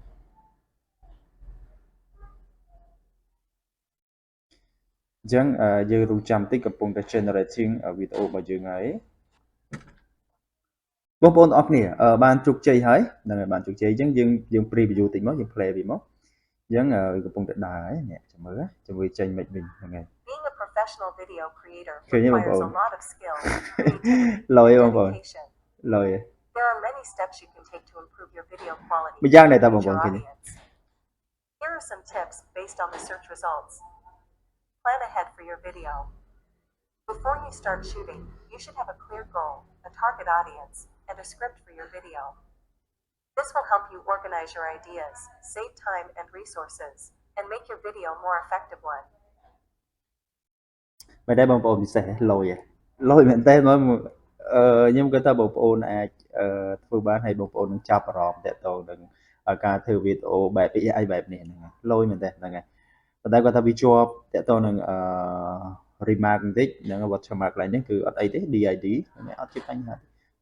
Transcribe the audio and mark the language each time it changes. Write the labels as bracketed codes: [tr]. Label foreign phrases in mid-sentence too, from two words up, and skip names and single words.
[km] អញ្ចឹងយើងរងចាំតិចកំពុងតែ generating វីដេអូរបស់យើងហើយបងប្អូនអរគ្នាបានជោគជ័យហើយហ្នឹងហើយបានជោគជ័យអញ្ចឹងយើង preview តិចមកយើង play វាមកអ ញ្ចឹងកំពុងតែដើរហើយនេះចាំមើលចាំមើលចេញមិនវិញហ្នឹងហើយ [en] Being a professional video creator requires a lot of skill [km] លយបងប្អូនលយ [en] There are many steps you can take to improve your video quality [km] ម្យ៉ាងដែរតើបងប្អូនឃើញ [en] Here are some tips based on the search results Plan ahead for your video Before you start shooting you should have a clear goal a target audience and a script for your video This will help you organize your ideas, save time and resources, and make your video more effective one. [km] មិនដែរបងប្អូនពិសេសលយមែនតើខ្ញុំគិតថាបងប្អូនអាចធ្វើបានហើយបងប្អូននឹងចាប់អារម្មណ៍តាក់ទងនឹងការធ្វើវីដេអូបែប AI បែបនេះហ្នឹងហើយ លយមែនតើហ្នឹងហើយប៉ុន្តែគាត់ថាវាជាប់តាក់ទងនឹងremark បន្តិចហ្នឹង watermark កន្លែងនេះគឺអត់អីទេ DID ហ្នឹងអត់ជាបញ្ហាបើ